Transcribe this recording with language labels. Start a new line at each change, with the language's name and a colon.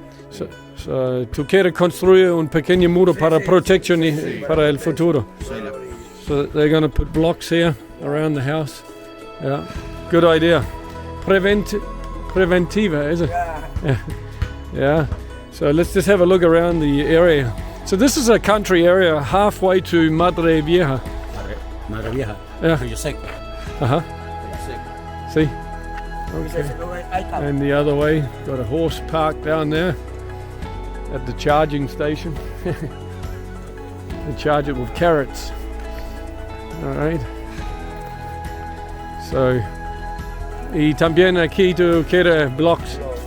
Spanish: So tú quieres construir un pequeño muro para protección para el futuro.
English: So they're gonna put blocks here around the house. Yeah. Good idea. Preventiva, is it? Yeah. Yeah. So let's just have a look around the area. So this is a country area halfway to Madre Vieja. Madre Vieja. Yeah. Rio Seco. Uh-huh. Rio Seco. See? Okay. And the other way, got a horse parked down there at the charging station. They charge it with carrots. All right.
Spanish: So, y también aquí tú quieres blocks.